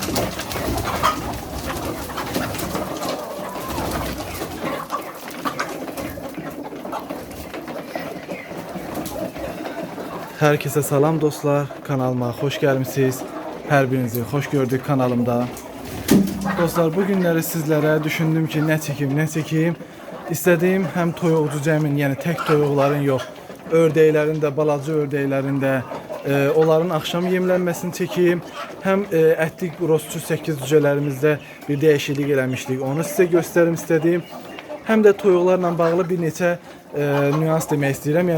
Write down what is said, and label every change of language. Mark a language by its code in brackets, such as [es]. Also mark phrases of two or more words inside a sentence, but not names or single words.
[tr] Herkese salam dostlar, kanalıma hoş gelmişsiniz. Her birinizi hoş gördük kanalımda. Dostlar, bu günləri sizlere düşündüm ki ne çekeyim. [az] İstediğim hem toyuqcu cəmin, yəni tek toyuqların yox, ördəklərin də, balaca ördəklərin də, onların akşam yemlənməsini çekeyim. Hem ətlik rostçu 8 cücələrimizdə bir dəyişiklik eləmişdik, onu sizə göstərim istediğim. Hem de toyuqlarla bağlı bir neçə nüans demək istəyirəm.